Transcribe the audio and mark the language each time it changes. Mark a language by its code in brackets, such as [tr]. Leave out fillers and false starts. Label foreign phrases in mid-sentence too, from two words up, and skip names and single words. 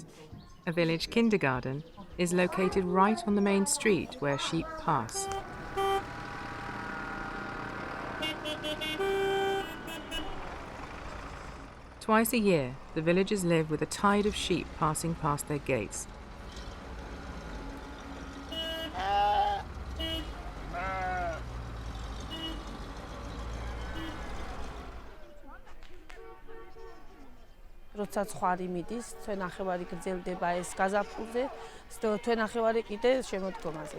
[en] A village kindergarten is located right on the main street where sheep pass. Twice a year, the villagers live with a tide of sheep passing past their gates. [ka] როცა ცხარი მიდის, თვენახევარი გრძელდება ეს გაზაფხულზე, თვენახევარი კიდე შემოდგომაზე.